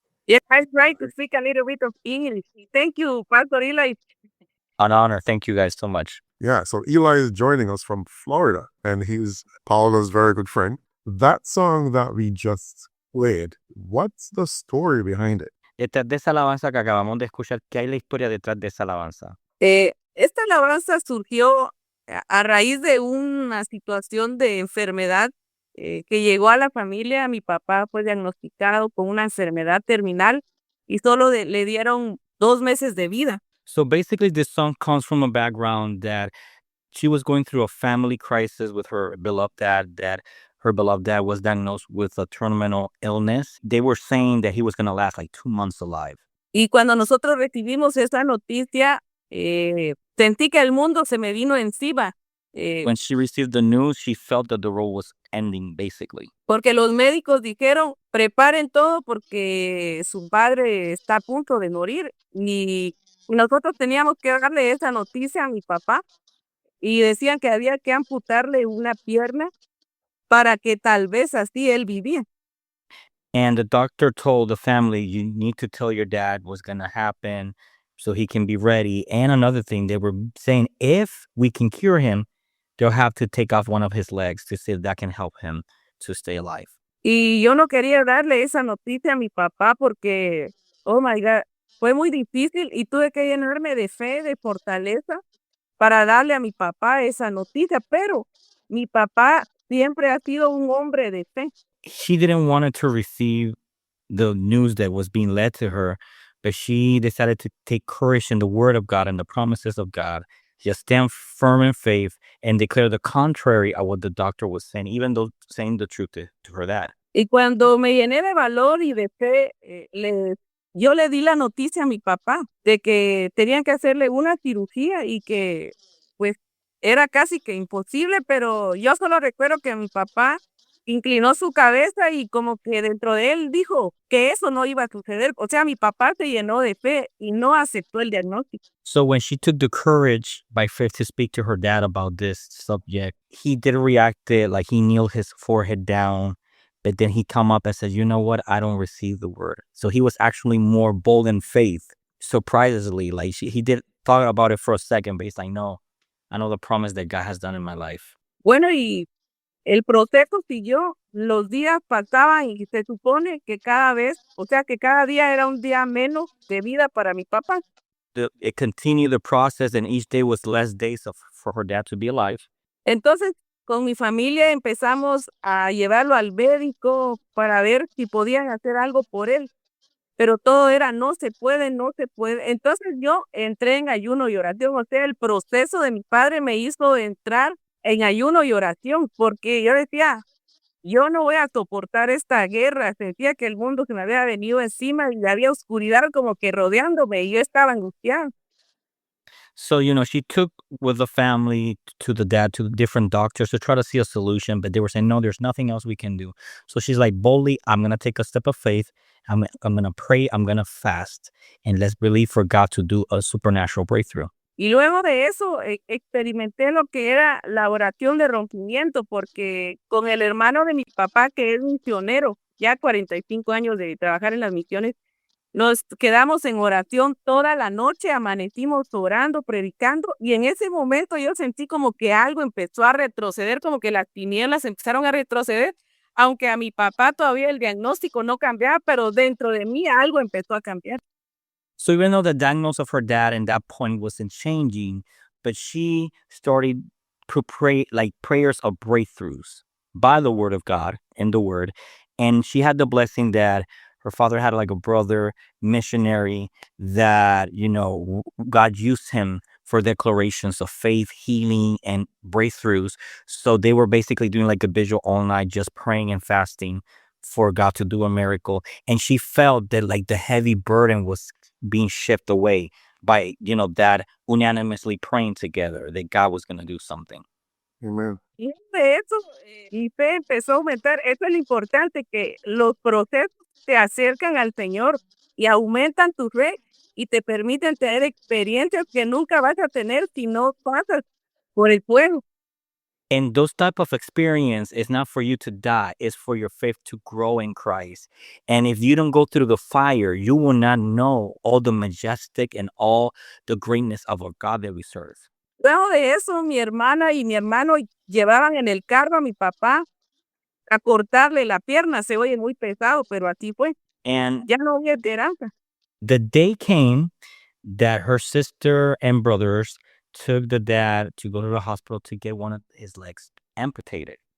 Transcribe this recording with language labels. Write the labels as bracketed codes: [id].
[en] Yes, I try to speak a little bit of English. Thank you, Pastor Eli. An honor. Thank you guys so much. Yeah, so Eli is joining us from Florida, and he's Paula's very good friend. That song that we just played, what's the story behind it? [es] Detrás de esa alabanza que acabamos de escuchar, ¿qué hay la historia detrás de esa alabanza? Esta alabanza surgió a raíz de una situación de enfermedad que llegó a la familia. Mi papá fue diagnosticado con una enfermedad terminal y solo le dieron 2 meses de vida. [en] So basically, this song comes from a background that she was going through a family crisis with her beloved dad, that her beloved dad was diagnosed with a terminal illness. They were saying that he was going to last like 2 months alive. [es] Y cuando nosotros recibimos esa noticia, sentí que el mundo se me vino encima. [en] When she received the news, she felt that the role was ending, basically. [es] Porque los médicos dijeron, preparen todo porque su padre está a punto de morir. Y nosotros teníamos que darle esa noticia a mi papá y decían que había que amputarle una pierna para que tal vez así él vivía. [en] And the doctor told the family, you need to tell your dad what's going to happen so he can be ready. And another thing, they were saying, if we can cure him, they'll have to take off one of his legs to see if that can help him to stay alive. [es] Y yo no quería darle esa noticia a mi papá porque, [en] oh my God, [es] fue muy difícil y tuve que llenarme de fe, de fortaleza para darle a mi papá esa noticia. Pero mi papá siempre ha sido un hombre de fe. [en] She didn't want her to receive the news that was being led to her, but she decided to take courage in the word of God and the promises of God. Just stand firm in faith and declare the contrary of what the doctor was saying, even though saying the truth to her dad. [es] Y cuando me llené de valor y de fe, yo le di la noticia a mi papá de que tenían que hacerle una cirugía y que pues era casi que imposible, pero yo solo recuerdo que mi papá inclinó su cabeza y como que dentro de él dijo que eso no iba a suceder. O sea, mi papá se llenó de fe y no aceptó el diagnóstico. [en] So when she took the courage by faith to speak to her dad about this subject, he did react it like he kneeled his forehead down, but then he come up and said, you know what? I don't receive the word. So he was actually more bold in faith, surprisingly. Like he did thought about it for a second, but he's like, no, I know the promise that God has done in my life. [es] Bueno, y el proceso siguió, los días pasaban y se supone que cada vez, o sea, que cada día era un día menos de vida para mi papá. [en] It continued the process, and each day was less days for her dad to be alive. [es] Entonces, con mi familia empezamos a llevarlo al médico para ver si podían hacer algo por él, pero todo era no se puede, no se puede. Entonces yo entré en ayuno y oración, o sea, el proceso de mi padre me hizo entrar en ayuno y oración, porque yo decía, yo no voy a soportar esta guerra, sentía que el mundo se me había venido encima y había oscuridad como que rodeándome y yo estaba angustiada. [en] So, she took with the family to the dad, to different doctors to try to see a solution, but they were saying, no, there's nothing else we can do. So she's like, boldly, I'm going to take a step of faith. I'm going to pray. I'm going to fast. And let's believe for God to do a supernatural breakthrough. [es] Y luego de eso experimenté lo que era la oración de rompimiento, porque con el hermano de mi papá, que es misionero, ya 45 años de trabajar en las misiones, nos quedamos en oración toda la noche, amanecimos orando, predicando, y en ese momento yo sentí como que algo empezó a retroceder, como que las tinieblas empezaron a retroceder, aunque a mi papá todavía el diagnóstico no cambiaba, pero dentro de mí algo empezó a cambiar. [en] So even though the diagnosis of her dad at that point wasn't changing, but she started to pray like prayers of breakthroughs by the word of God and the word. And she had the blessing that her father had like a brother missionary that, God used him for declarations of faith, healing, and breakthroughs. So they were basically doing like a vigil all night, just praying and fasting for God to do a miracle. And she felt that like the heavy burden was being shifted away by, that unanimously praying together that God was going to do something. Amen. [es] Y de eso, mi fe empezó a aumentar. Eso es lo importante, que los procesos te acercan al Señor y aumentan tu fe y te permiten tener experiencias que nunca vas a tener si no pasas por el fuego. [en] And those type of experience is not for you to die, it's for your faith to grow in Christ. And if you don't go through the fire, you will not know all the majestic and all the greatness of our God that we serve. [es] Luego de eso, mi hermana y mi hermano llevaban en el carro a mi papá a cortarle la pierna. Se oye muy pesado, pero así fue. [en] And [es] Ya no había esperanza. [en] the day came that her sister and brothers took the dad to go to the hospital to get one of his legs amputated.